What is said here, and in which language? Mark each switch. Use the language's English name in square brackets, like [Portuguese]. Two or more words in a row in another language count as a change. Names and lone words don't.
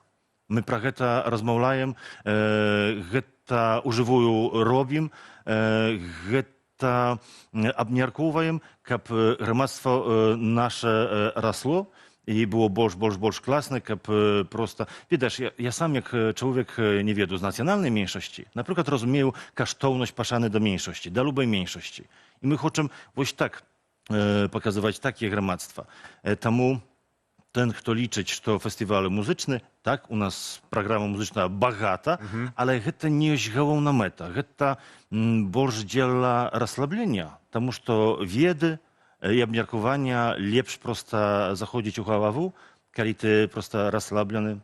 [Belarusian] Мы пра гэта размаўляем, гэта ўжывую робім, гэта абмяркоўваем, каб грамадства наша расло і было больш класна, каб проста... Ведаеш, я сам як чалавек не ведаю з нацыянальнай меншасці, напрыклад, разумею каштоўнасць пашаны да меншасці, да любой меншасці. І мы хочам вось так паказваць такія грамадства. [Polish] Таму ten, kto liczyć, [Belarusian] што фестывалі музычны, так, у нас праграма музычная багата, але гэта не ёсць галоўная мэта. Гэта больш дзеля расслаблення, таму што веды і абмеркавання лепш проста заходзіць у галаву, калі ты проста расслаблены.